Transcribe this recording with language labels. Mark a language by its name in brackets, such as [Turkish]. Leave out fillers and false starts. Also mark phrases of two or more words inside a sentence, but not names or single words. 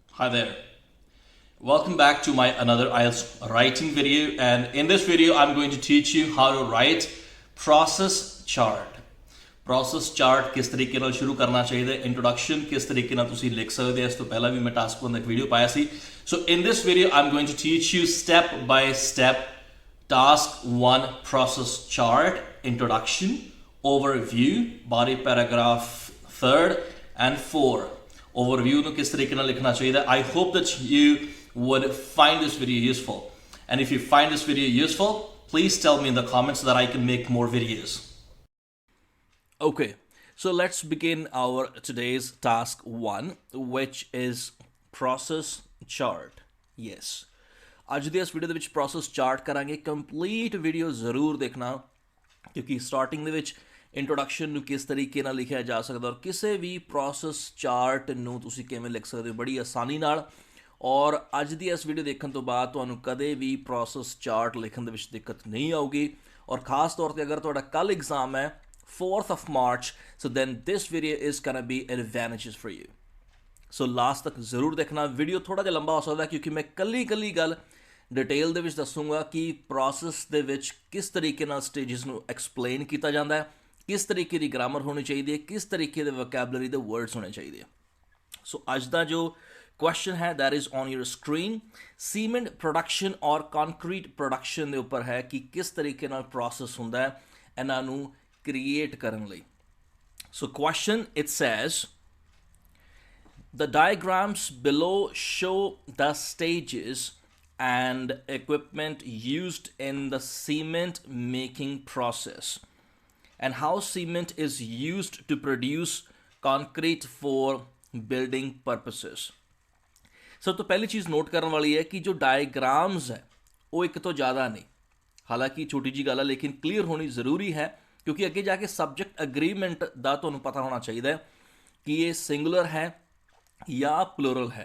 [English] Hi there. Welcome back to my another IELTS writing video, and in this video I'm going to teach you how to write process chart. Process chart [Punjabi] ਕਿਸ ਤਰੀਕੇ ਨਾਲ ਸ਼ੁਰੂ ਕਰਨਾ ਚਾਹੀਦਾ, introduction ਕਿਸ ਤਰੀਕੇ ਨਾਲ ਤੁਸੀਂ ਲਿਖ ਸਕਦੇ ਹੋ। ਇਸ ਤੋਂ ਪਹਿਲਾਂ ਵੀ ਮੈਂ ਟਾਸਕ 1 ਦਾ ਇੱਕ ਵੀਡੀਓ ਪਾਇਆ ਸੀ। [English] So in this video I'm going to teach you step by step task 1 process chart, introduction, overview, body paragraph 3rd and 4. [Punjabi] Overview ਨੂੰ ਕਿਸ ਤਰੀਕੇ ਨਾਲ ਲਿਖਣਾ ਚਾਹੀਦਾ। [English] I hope that you would find this video useful, and if you find this video useful, please tell me in the comments so that I can make more videos. Okay, so let's begin our today's task 1, which is process chart. Yes, [Punjabi] ਅੱਜ ਦੀ ਇਸ ਵੀਡੀਓ ਦੇ ਵਿੱਚ [English] process chart [Punjabi] ਕਰਾਂਗੇ। [English] complete video [Punjabi] ਜ਼ਰੂਰ ਦੇਖਣਾ, ਕਿਉਂਕਿ ਸਟਾਰਟਿੰਗ ਦੇ ਵਿੱਚ ਇੰਟਰੋਡਕਸ਼ਨ ਨੂੰ ਕਿਸ ਤਰੀਕੇ ਨਾਲ ਲਿਖਿਆ ਜਾ ਸਕਦਾ ਔਰ ਕਿਸੇ ਵੀ [English] process chart [Punjabi] ਨੂੰ ਤੁਸੀਂ ਕਿਵੇਂ ਲਿਖ ਸਕਦੇ ਹੋ ਬੜੀ ਆਸਾਨੀ ਨਾਲ। ਔਰ ਅੱਜ ਦੀ ਇਸ ਵੀਡੀਓ ਦੇਖਣ ਤੋਂ ਬਾਅਦ ਤੁਹਾਨੂੰ ਕਦੇ ਵੀ [English] process chart [Punjabi] ਲਿਖਣ ਦੇ ਵਿੱਚ ਦਿੱਕਤ ਨਹੀਂ ਆਊਗੀ। ਔਰ ਖਾਸ ਤੌਰ 'ਤੇ ਅਗਰ ਤੁਹਾਡਾ ਕੱਲ੍ਹ ਐਗਜ਼ਾਮ ਹੈ [English] 4th of March, so then this video is gonna be advantageous for you. so last [Punjabi] ਤੱਕ ਜ਼ਰੂਰ ਦੇਖਣਾ। ਵੀਡੀਓ ਥੋੜ੍ਹਾ ਜਿਹਾ ਲੰਬਾ ਹੋ ਸਕਦਾ ਕਿਉਂਕਿ ਮੈਂ ਕੱਲੀ ਗੱਲ ਡਿਟੇਲ ਦੇ ਵਿੱਚ ਦੱਸੂੰਗਾ ਕਿ ਪ੍ਰੋਸੈਸ ਦੇ ਵਿੱਚ ਕਿਸ ਤਰੀਕੇ ਨਾਲ ਸਟੇਜਸ ਨੂੰ ਐਕਸਪਲੇਨ ਕੀਤਾ ਜਾਂਦਾ ਹੈ, ਕਿਸ ਤਰੀਕੇ ਦੀ ਗ੍ਰਾਮਰ ਹੋਣੀ ਚਾਹੀਦੀ ਹੈ, ਕਿਸ ਤਰੀਕੇ ਦੇ ਵੋਕੈਬਲਰੀ ਦੇ ਵਰਡਸ ਹੋਣੇ ਚਾਹੀਦੇ ਆ। ਸੋ ਅੱਜ ਦਾ ਜੋ ਕੁਐਸਚਨ ਹੈ [English] that is on your screen. cement production [Punjabi] ਔਰ [English] concrete production [Punjabi] ਦੇ ਉੱਪਰ ਹੈ ਕਿ ਕਿਸ ਤਰੀਕੇ ਨਾਲ ਪ੍ਰੋਸੈਸ ਹੁੰਦਾ ਹੈ ਇਹਨਾਂ ਨੂੰ ਕ੍ਰੀਏਟ ਕਰਨ ਲਈ। [English] so question it says the diagrams below show the stages and equipment used in the cement making process and how cement is used to produce concrete for building purposes. [Punjabi] ਸਭ ਤੋਂ ਪਹਿਲੀ ਚੀਜ਼ ਨੋਟ ਕਰਨ ਵਾਲੀ ਹੈ ਕਿ ਜੋ ਡਾਇਗਰਾਮਸ ਹੈ ਉਹ ਇੱਕ ਤੋਂ ਜ਼ਿਆਦਾ ਨਹੀਂ। ਹਾਲਾਂਕਿ ਛੋਟੀ ਜਿਹੀ ਗੱਲ ਹੈ ਲੇਕਿਨ ਕਲੀਅਰ ਹੋਣੀ ਜ਼ਰੂਰੀ ਹੈ, ਕਿਉਂਕਿ ਅੱਗੇ ਜਾ ਕੇ [English] subject agreement [Punjabi] ਦਾ ਤੁਹਾਨੂੰ ਪਤਾ ਹੋਣਾ ਚਾਹੀਦਾ ਹੈ ਕਿ ਇਹ ਸਿੰਗੂਲਰ ਹੈ ਜਾਂ ਪਲੂਰਲ ਹੈ।